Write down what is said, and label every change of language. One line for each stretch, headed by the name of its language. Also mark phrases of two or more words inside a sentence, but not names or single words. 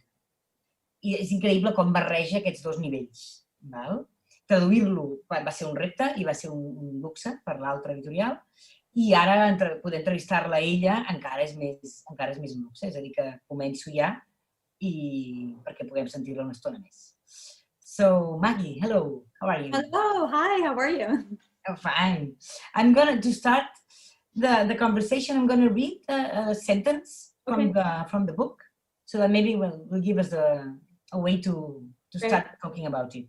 Catalan: I és increïble com barreja aquests 2 nivells. Traduir-lo va ser un repte i va ser un luxe per l'altra editorial, i ara poder entrevistar-la a ella encara és més luxe, és a dir, que començo ja perquè puguem sentir-la una estona més.
English: So, Maggie, hello, how are you? Hello, hi, how are you? I'm fine. I'm going to start the conversation, I'm going to read a sentence from the book, so that maybe will give us a way to start talking about it.